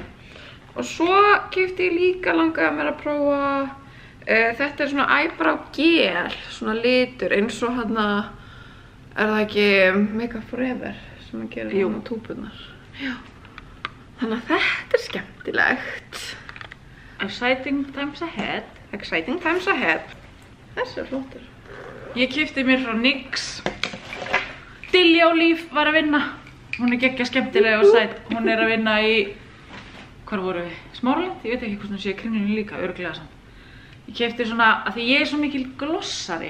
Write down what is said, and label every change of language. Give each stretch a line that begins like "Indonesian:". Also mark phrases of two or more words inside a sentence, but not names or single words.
Icelandic: Og svo keypti ég líka langaði mér að prófa, þetta er svona
English: eyebrow gel,
Icelandic: svona litur, eins og hérna, er það ekki Makeup Forever sem að gera svona túpunar? Já. Þannig að þetta er skemmtilegt.
English: Exciting times ahead. Exciting times ahead.
Icelandic: Þessi er flottur. Ég keypti mér frá Nix. Dilja Líf var að vinna. Hún er geggja skemmtilega og sæt. Hún er að vinna í, hvar voru við? Smáralind? Ég veit ekki hvort hún sé kringlunni líka, örugglega samt. Ég keypti svona, af því ég er svo mikil glossari.